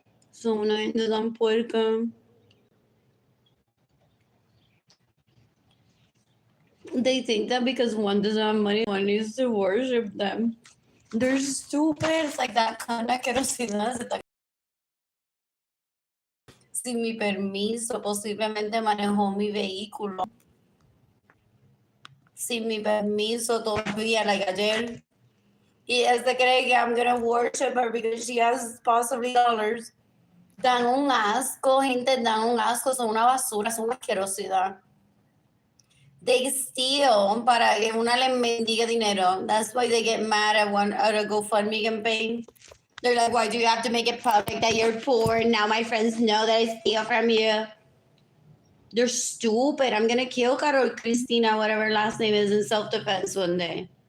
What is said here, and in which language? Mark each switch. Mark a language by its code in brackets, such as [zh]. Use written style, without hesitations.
[es] Son una gente tan puerca. [en] They think that because one doesn't have money, one needs to worship them. They're stupid. It's like that kind of asquerosidad. [es] Sin mi permiso, posiblemente manejó mi vehículo. Sin mi permiso todavía, like ayer. Y él se cree que [en] I'm gonna worship her because she has possibly dollars. [es] Dan un asco, gente, dan un asco, son una basura, son una asquerosidad. [en] They steal [es] para que una les mendigue dinero. [en] That's why they get mad at a GoFundMe campaign. They're like, why do you have to make it public that you're poor? And now my friends know that I steal from you. They're stupid. I'm gonna kill Carol Cristina, whatever her last name is, in self-defense one day.